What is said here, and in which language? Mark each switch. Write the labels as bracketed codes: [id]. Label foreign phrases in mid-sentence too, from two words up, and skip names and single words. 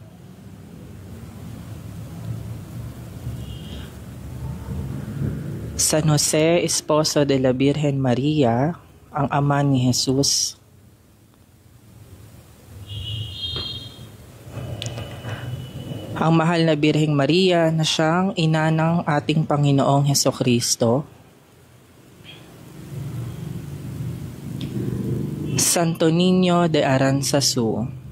[es] San Jose, esposo de la Virgen Maria, [tl] ang ama ni Jesus. Ang mahal na Birheng Maria na siyang ina ng ating Panginoong Hesukristo. Santo Niño de Aranzazu.